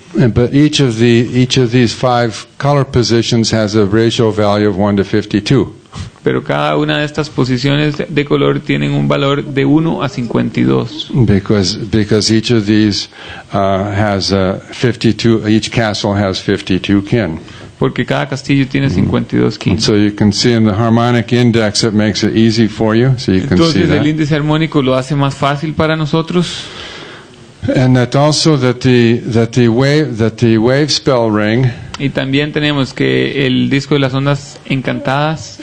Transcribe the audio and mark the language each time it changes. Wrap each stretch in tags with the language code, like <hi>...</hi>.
<en>But each of these 5 color positions has a ratio value of 1 to 52.</en> <es>Pero cada una de estas posiciones de color tienen un valor de 1 a 52.</es> <en>Because each of these has 52. Each castle has 52 kin.</en> <es>Porque cada castillo tiene 52 kin.</es> <en>So you can see in the harmonic index it makes it easy for you. So you can</en> <es>Entonces</es> <en>see that.</en> <es>El índice armónico lo hace más fácil para nosotros.</es> <en>And that also that the wave spell ring.</en> <es>Y también tenemos que el disco de las ondas encantadas</es>